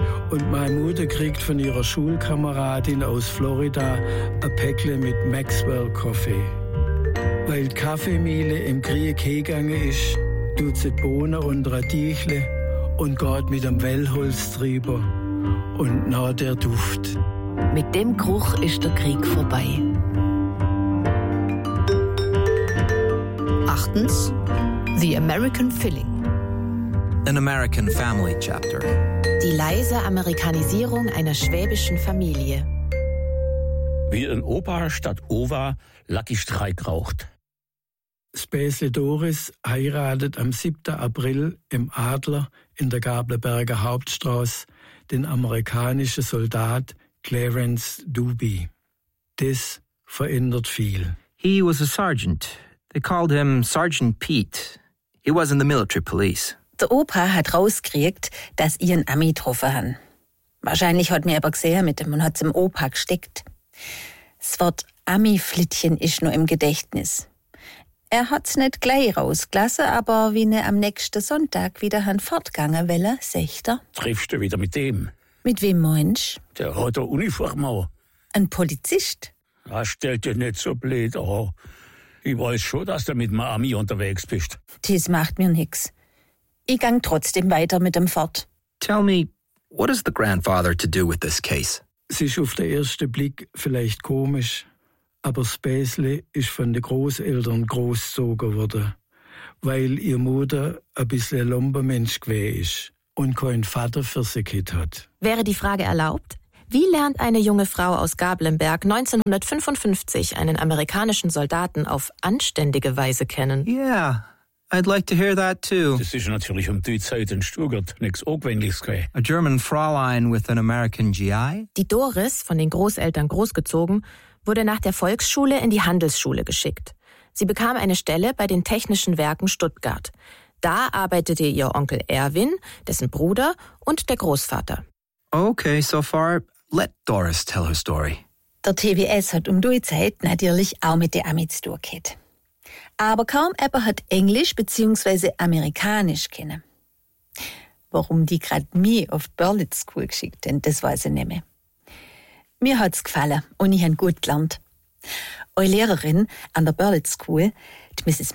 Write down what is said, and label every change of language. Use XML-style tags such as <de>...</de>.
<de>Und meine Mutter kriegt von ihrer Schulkameradin aus Florida ein Päckle mit Maxwell Coffee. Weil Kaffeemehle im Krieg hegange ist, tut sie Bohnen und Radichle und geht mit dem Wellholz drüber und nach der Duft. Mit dem Geruch ist der Krieg vorbei. Achtens,</de> <en>The American Filling. An American Family Chapter.</en> <de>Die leise Amerikanisierung einer schwäbischen Familie. Wie ein Opa statt Ova Lucky Strike raucht. Späßle Doris heiratet am 7. April im Adler in der Gablerberger Hauptstraße den amerikanischen Soldat Clarence Duby. Das verändert viel.</de> <en>He was a sergeant. They called him Sergeant Pete. He was in the military police.</en> <de>Der Opa hat rausgekriegt, dass ihr einen Ami getroffen haben. Wahrscheinlich hat mir aber gesehen mit dem und hat es im Opa gesteckt. Das Wort Ami-Flittchen ist noch im Gedächtnis. Er hat's nicht gleich rausgelassen, aber wie ne am nächsten Sonntag wieder han fortgange welle, sagt er. Triffst du wieder mit dem? Mit wem meinst? Der hat eine Uniform an. Ein Polizist? Ja, stell dir nicht so blöd an. Ich weiß schon, dass du mit meinem Ami unterwegs bist. Das macht mir nix. Ich gang trotzdem weiter mit dem fort.</de> <en>Tell me, what is the grandfather to do with this case?</en> <de>Es ist auf den ersten Blick vielleicht komisch, aber Späßle ist von den Großeltern großgezogen worden, weil ihr Mutter ein bisschen Lombermensch gewesen ist und keinen Vater für sie gehabt hat. Wäre die Frage erlaubt? Wie lernt eine junge Frau aus Gablenberg 1955 einen amerikanischen Soldaten auf anständige Weise kennen?</de> <en>Yeah, I'd like to hear that too.</en> <de>Das ist natürlich um die Zeit in Stuttgart nichts Ungewöhnliches gewesen.</de> <en>A German Fräulein with an American GI?</en> <de>Die Doris, von den Großeltern großgezogen, wurde nach der Volksschule in die Handelsschule geschickt. Sie bekam eine Stelle bei den Technischen Werken Stuttgart. Da arbeitete ihr Onkel Erwin, dessen Bruder und der Großvater.</de> <en>Okay, so far, let Doris tell her story.</en> <de>Der TWS hat um die Zeit natürlich auch mit den Amis zu tun gehabt. Aber kaum jemand hat Englisch bzw. Amerikanisch kennen. Warum die gerade mich auf die Berlitz School geschickt haben, das weiß ich nicht mehr. Mir hat's gefallen und ich habe gut gelernt. Eure Lehrerin an der Berlitz School, die Mrs.</de>